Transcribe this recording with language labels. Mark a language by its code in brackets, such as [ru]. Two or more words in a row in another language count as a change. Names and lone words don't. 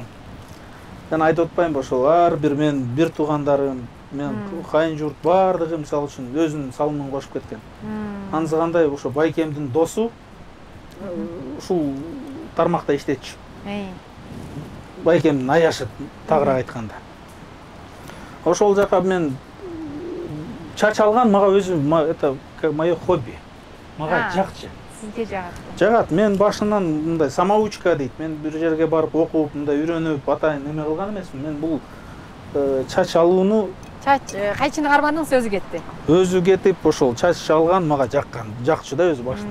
[ky] Мен айтып атпаймынбы, ошол ар бир мен бир туугандарым, мен кайын журт бардыгы мисалы үчүн өзүнүн салымын кошуп кеткен. Анысы кандай, ошо байкемдин досу ушул тармакта иштечү. Байкемдин аяшы тагыраак айтканда. Ошол жака мен чач алган мага өзүм, [ru] это мое хобби. [ky] Мага жакчы. Сизге жагат. Жагат. Мен башынан мындай самоучка дейт. Мен бир жерге барып окуп, мындай үйрөнүп, атайын эме кылган эмесмин. Мен бул чач алууну кайчыны кармандыңыз, өзү кетти? Өзү кетип, ошол чач алган мага жаккан, жакчы да өзү башынан.